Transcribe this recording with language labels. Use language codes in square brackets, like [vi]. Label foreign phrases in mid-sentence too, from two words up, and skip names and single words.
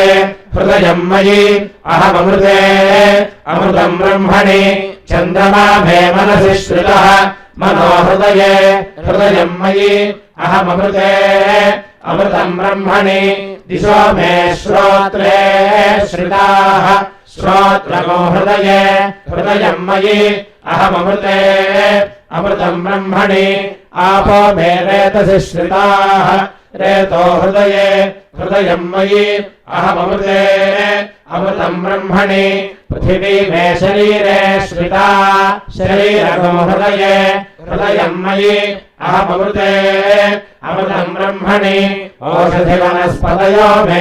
[sa] హృదయం మయి అహమమృతే అమృతం బ్రహ్మణి చంద్రమా మే మనసి శ్రితః మనో హృదయే హృదయం మయి అహమమృతే అమృతం బ్రహ్మణి దిశో మే శ్రోత్రే శ్రితాః శ్రోత్రమో హృదయే హృదయం మయి అహమమృతే అమృతం బ్రహ్మణి ఆపో మే రేతసి శ్రితాః रेतो हृदये हृदयं मयि अहममृते अमृतं ब्रह्मणि पृथिवी मे शरीरे श्रिता शरीरगो हृदये हृदयं मयि अहममृते अमृतं ब्रह्मणि ओषधिवनस्पतयो मे